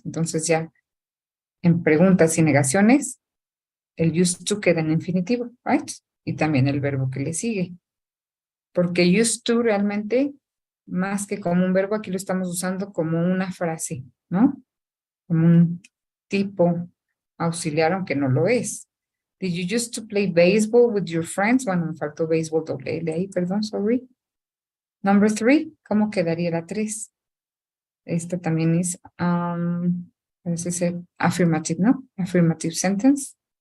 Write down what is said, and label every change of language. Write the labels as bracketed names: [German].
[Spanish] Entonces ya en preguntas y negaciones, el used to queda en infinitivo, right? Y también el verbo que le sigue. Porque used to realmente, más que como un verbo, aquí lo estamos usando como una frase, ¿no? Como un tipo auxiliar, aunque no lo es. [English] Did you used to play baseball with your friends? [Spanish] Bueno, me faltó béisbol doble L ahí, perdón, sorry. Number 3, ¿cómo quedaría la 3? Esta también es, parece ser affirmative, ¿no? [English] Affirmative sentence.